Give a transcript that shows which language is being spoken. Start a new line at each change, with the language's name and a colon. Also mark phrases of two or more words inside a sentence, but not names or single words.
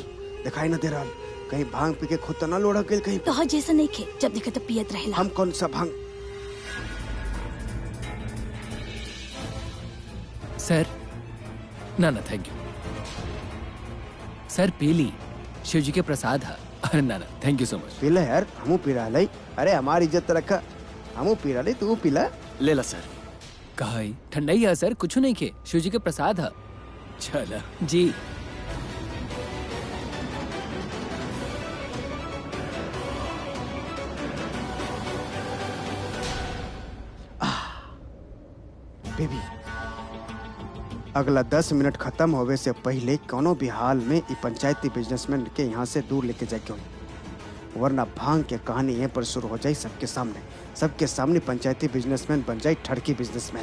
Bhojpuri: दिखाई ना दे रहा, कहीं भांग पी के खुद तो ना लोड़ा गेल कहीं? तो जैसा नहीं खे, जब देखा तो पियत रहेला। हम कौन सा भांग? सर ना ना
English: thank you sir,
Bhojpuri: पीली शिव जी के प्रसाद है। अरे ना ना
English: thank you so much.
Bhojpuri: पीला यार, हमू पी रहा लाई। अरे हमारी इज्जत रखा, हमू पी रहा लाई, तू पीला। ले ला सर। कहा ठंडा ही है सर, कुछ नहीं खे, शिव जी के प्रसाद है। चला जी। बेबी अगला 10 मिनट खत्म होवे से पहले कोनो भी हाल में ई पंचायती बिजनेसमैन के यहाँ से दूर लेके जाके होई, वरना भांग के कहानी यहीं पर शुरू हो जाए सबके सामने पंचायती बिजनेसमैन बन जाए ठड़की बिजनेसमैन।